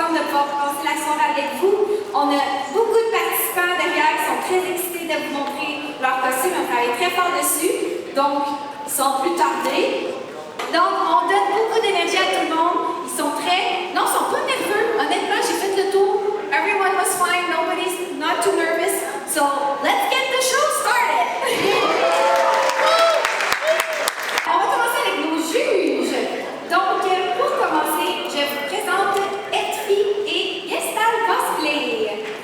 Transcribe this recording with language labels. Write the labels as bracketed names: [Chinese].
[French] pouvoir passer la soirée avec vous. On a beaucoup de participants derrière qui sont très excités de vous montrer leur costume. On travaille très fort dessus, donc sans plus tarder. Donc, on donne beaucoup d'énergie à tout le monde. Ils sont très... Non, ils sont pas nerveux. Honnêtement, j'ai fait le tour. [English] Everyone was fine. Nobody's not too nervous. So, let's get the show started. [French] On va commencer avec nos juges. Donc, pour commencer, je vous présente Edfi et Gestal Cosplay.